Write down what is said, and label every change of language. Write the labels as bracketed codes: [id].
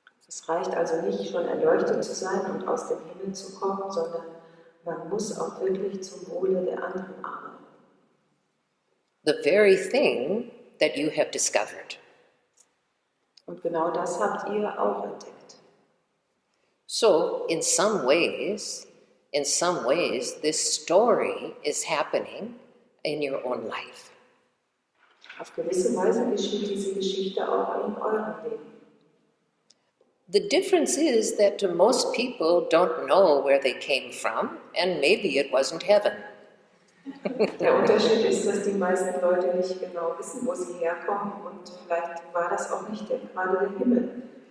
[de] Es reicht also nicht, schon erleuchtet zu sein und aus dem Himmel zu kommen, sondern man muss auch wirklich zum Wohle der anderen arbeiten. [en] The very thing that you have discovered. [de] Und genau das habt ihr auch entdeckt. [en] So, in some ways, this story is happening in your own life. [de] Auf gewisse Weise geschieht diese Geschichte auch in eurem Leben. [en] The difference is that most people don't know where they came from, and maybe it wasn't heaven. [de] Der Unterschied ist, dass die meisten Leute nicht genau wissen, wo sie herkommen, und vielleicht war das auch nicht gerade der Himmel.